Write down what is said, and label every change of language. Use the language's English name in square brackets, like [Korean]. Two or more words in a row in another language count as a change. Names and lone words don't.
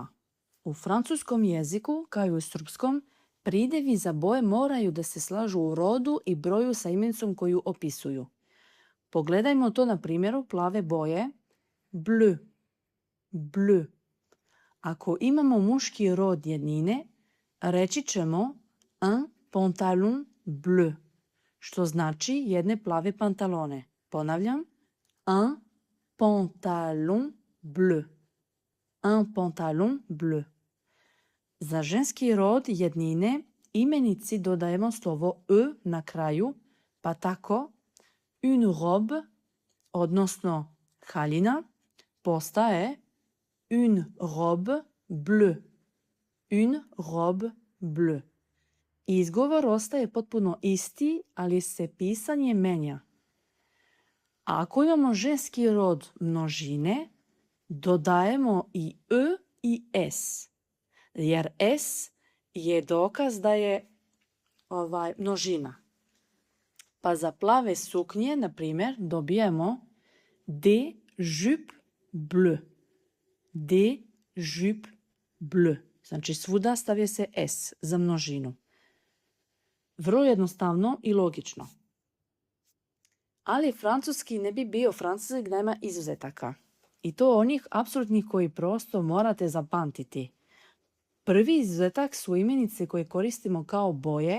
[Serbian] U francuskom jeziku, kao i u srpskom, pridevi za boje moraju da se slažu u rodu i broju sa imenicom koju opisuju. Pogledajmo to na primjeru plave boje [French] bleu, bleu. [Serbian] Ako imamo muški rod jednine, reći ćemo [French] un pantalon bleu, [Serbian] što znači jedne plave pantalone. Ponavljam, [French] un pantalon bleu, un pantalon bleu. [Serbian] Za ženski rod jednine imenici dodajemo slovo e na kraju, pa tako [French] une robe, [Serbian] odnosno haljina, postaje [French] une robe bleue. Une robe bleue. [Serbian] Izgovor ostaje potpuno isti, ali se pisanje menja. A ako imamo ženski rod množine, dodajemo i e i s, jer s je dokaz da je množina. Pa za plave suknje, na primjer, dobijemo [French] des jupes bleues. Des jupes bleues. [Serbian] Znači svuda stavlja se s za množinu. Vrlo jednostavno i logično. Ali francuski ne bi bio francuski da nema izuzetaka. I to onih apsolutnih koji prosto morate zapamtiti. Prvi izuzetak su imenice koje koristimo kao boje.